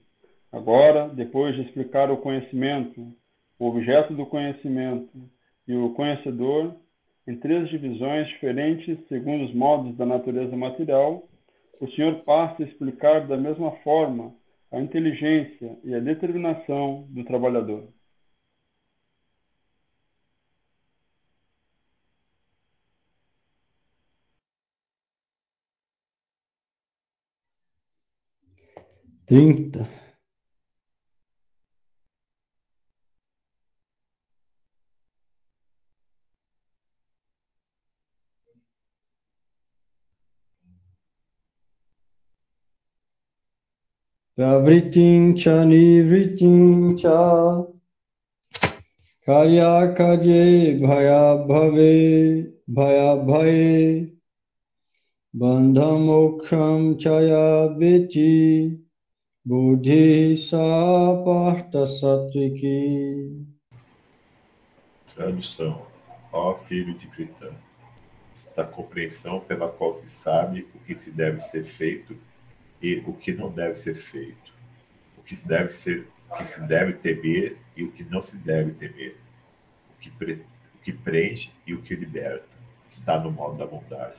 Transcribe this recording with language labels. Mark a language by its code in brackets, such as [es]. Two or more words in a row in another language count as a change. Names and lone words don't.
[pt] Agora, depois de explicar o conhecimento, o objeto do conhecimento e o conhecedor, em três divisões diferentes segundo os modos da natureza material, o Senhor passa a explicar da mesma forma a inteligência e a determinação do trabalhador. Trinta. [sa] प्रवृत्तिं च निवृत्तिं च कार्याकार्ये भयाभये बन्धं मोक्षं च या वेत्ति बुद्धिः सा पार्थ सात्त्विकी. [pt] Tradução. Ó filho de Critã, da compreensão pela qual se sabe o que se deve ser feito e o que não deve ser feito, o que se deve temer e o que não se deve temer, o que preenche e o que liberta, está no modo da bondade.